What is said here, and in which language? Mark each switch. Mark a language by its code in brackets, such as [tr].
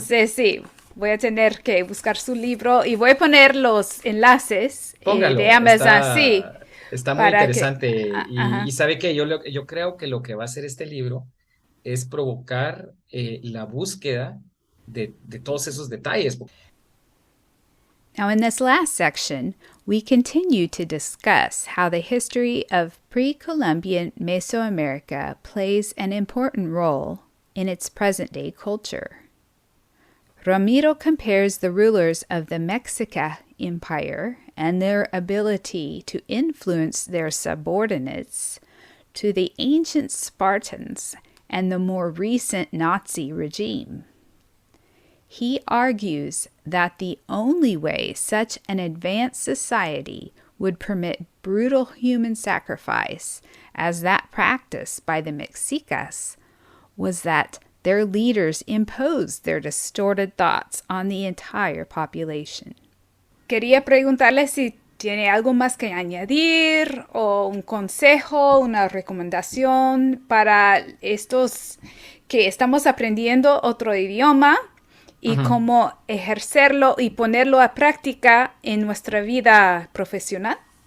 [es] Entonces, sí, voy a tener que buscar su libro y voy a poner los enlaces de póngalo, Amazon, sí, está muy para que... interesante. Y Ajá. sabe que yo creo que lo que va a hacer este libro es provocar la búsqueda de todos esos detalles. [en] Now, in this last section, we continue to discuss how the history of pre Columbian Mesoamerica plays an important role in its present day culture. Ramiro compares the rulers of the Mexica Empire and their ability to influence their subordinates to the ancient Spartans and the more recent Nazi regime. He argues that the only way such an advanced society would permit brutal human sacrifice as that practiced by the Mexicas was that their leaders imposed their distorted thoughts on the entire population. [es] Quería preguntarle si tiene algo más que añadir o un consejo, una recomendación para estos que estamos aprendiendo otro idioma y Ujú, cómo ejercerlo y ponerlo a práctica en nuestra vida profesional.